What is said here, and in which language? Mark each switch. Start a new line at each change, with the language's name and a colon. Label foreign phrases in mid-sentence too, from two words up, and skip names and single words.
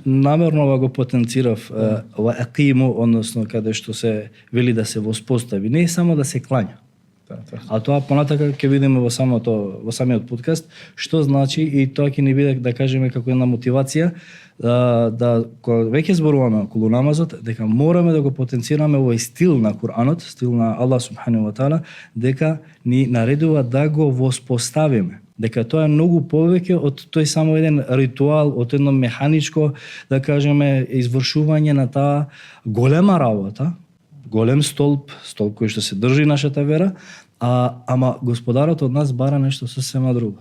Macedonian: Намерно го потенцирав ова акиму, односно каде што се вели да се воспостави, не е само да се клања. А тоа понатака ќе видиме во самиот подкаст што значи, и тоа ќе ни биде, да кажеме, како една мотивација да кога веќе зборуваме околу намазот, дека мораме да го потенцираме овој стил на Куранот, стил на Аллах
Arabic: سبحانه وتعالى,
Macedonian: дека ни наредува да го воспоставиме. Дека тоа е многу повеќе од тој само еден ритуал, од едно механичко, да кажеме, извршување на таа голема работа, голем столб кој што се држи нашата вера, ама Господарот од нас бара нешто сосема друго.